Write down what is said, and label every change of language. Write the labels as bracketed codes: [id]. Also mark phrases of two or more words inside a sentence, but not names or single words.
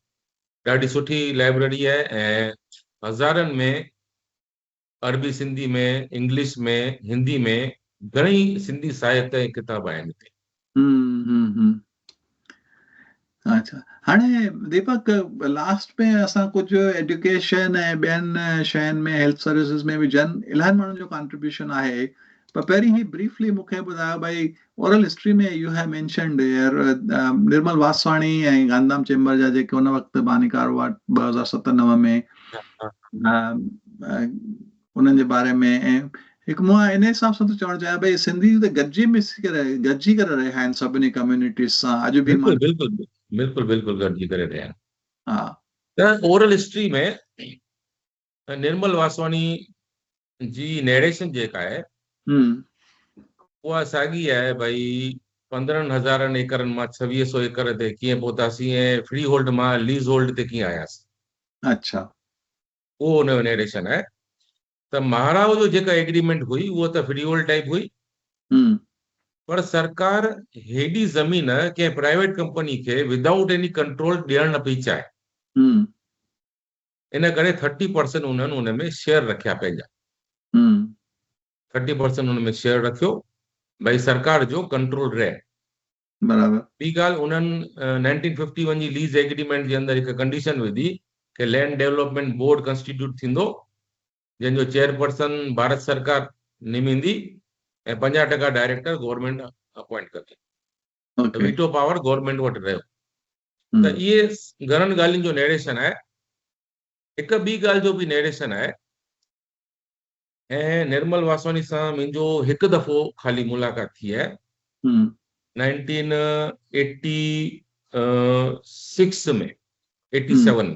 [sd] ॾाढी सुठी लाइब्रेरी आहे, ऐं हज़ारनि में अरबी सिंधी में, इंग्लिश में, हिंदी में घणेई सिंधी साहित्य ऐं किताब आहिनि हिते। अच्छा, हाणे दीपक लास्ट में असां कुझु एजुकेशन ऐं ॿियनि शयुनि में, [en] health services [sd] में बि इलाही माण्हुनि जो कॉन्ट्रीब्यूशन आहे, पर पहिरीं ई ब्रीफली मूंखे ॿुधायो भई [en] oral history [sd] में [en] you have mentioned [sd] निर्मल वासवाणी ऐं गांधीधाम चेंबर जा जेके हुन वक़्तु बानीकार हुआ 2007-9 में, उन्हनि जे बारे में। ऐं हिकु मां इन हिसाब सां थो चवणु चाहियां भई सिंधी त गॾिजी करे रहिया आहिनि सभिनी कम्युनिटीज़ सां अॼु बि। बिल्कुलु गॾिजी करे रहिया आहिनि। हा, त [en] oral history [sd] में निर्मल वासवानी जी नरेशन जेका आहे उहा साॻी आहे भई 15,000 एकड़नि मां 2600 एकड़ ते कीअं पहुतासीं ऐं [en] free hold [sd] मां [en] lease hold [sd] ते कीअं आयासीं। अच्छा, उहो हुनजो नरेशन आहे। त महाराव जो जेका एग्रीमेंट हुई उहा त [en] free hold type [sd] हुई, पर सरकार हेॾी ज़मीन कंहिं [en] private company [sd] खे [en] without any control [sd] ॾियण न पई चाहे। इन करे 30% उन्हनि उन में शेयर रखिया पंहिंजा। 30% उन में शेयर रखियो भई सरकार जो कंट्रोल रहे। बराबर। ॿी ॻाल्हि, उन्हनि 1951 जी [en] lease agreement [sd] जे अंदरि हिकु कंडीशन विधी कि [en] land development board constitute [sd] थींदो, जंहिंजो चेयरपर्सन भारत सरकार निमींदी ऐं 50% डायरेक्टर [en] government appoint [sd] कंदी। [en] veto power government [sd] वटि रहियो। त इहे घणनि ॻाल्हियुनि जो नरेशन आहे। हिकु ॿी ॻाल्हि जो बि नरेशन आहे, ऐं निर्मल वासवानी सां मुंहिंजो हिकु दफ़ो ख़ाली मुलाक़ात थी आहे 1986 में 87 में।